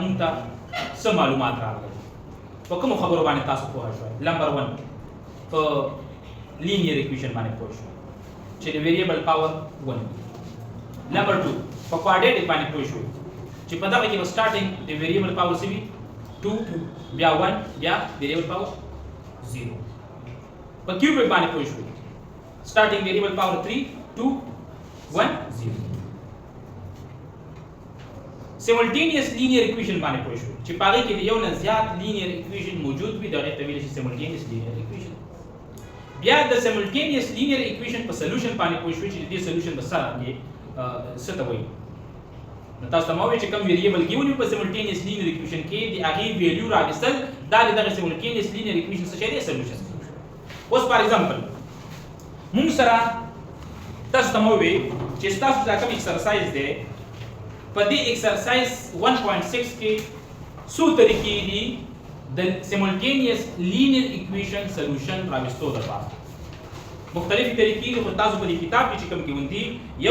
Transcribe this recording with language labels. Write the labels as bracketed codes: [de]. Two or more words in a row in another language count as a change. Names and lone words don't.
[ps] موږ ته څه معلومات راغلي په کوم خبرو باندې تاسو پوه شئ نمبر 1 په [en] linear equation [ps] باندې پوه شئ چې د [en] variable power [ps] 1 نمبر 2 په کوادریټک باندې پوه شئ چې په دغه کې سٹارټینګ د [en] variable power [ps] څه وي 2 بیا 1 بیا [en] variable power [ps] 0 په کیوبیک باندې پوه شئ سٹارټینګ [en] variable power [ps] 3 2 1 0 [en] simultaneous linear equation [ps] باندې پوه شو چې پاره کې یو نه زیات [en] linear equation [ps] موجود وي دغه ته ویل شي [en] simultaneous linear equation [ps] بیا د [en] simultaneous linear equation [ps] په solution باندې پوه شو چې دې solution به سره دی څه ته وایي نو تاسو مو چې کوم [en] variable given [ps] په [en] simultaneous linear equation [ps] کې د هغه value راغستل دا دغه [en] simultaneous linear equation [ps] څه دی solution اوس [en] for example [ps] موږ سره تاسو ته مو وی چې تاسو دا کوم exercise دی په دې ایکسرسایز 1.6 کې څو طریقې دي د [en] simultaneous linear equation solution [ps] راوستو لپاره مختلفې طریقې دي خو تاسو په دې کتاب کې چې کوم کې وندي یو